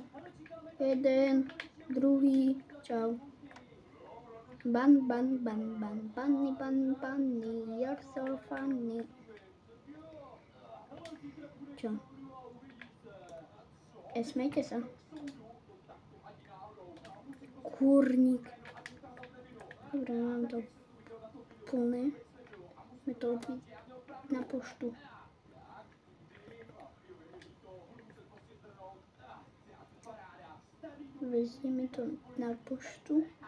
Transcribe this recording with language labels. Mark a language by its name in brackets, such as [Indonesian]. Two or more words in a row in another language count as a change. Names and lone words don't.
[Slovak] Jeden, druhý, čau. [English] Bunny, you're so funny. [Slovak] Čo? Smejte sa. Kurník. Dobre, mám to plné. Sme to odvíť na poštu. Vezieme to na poštu.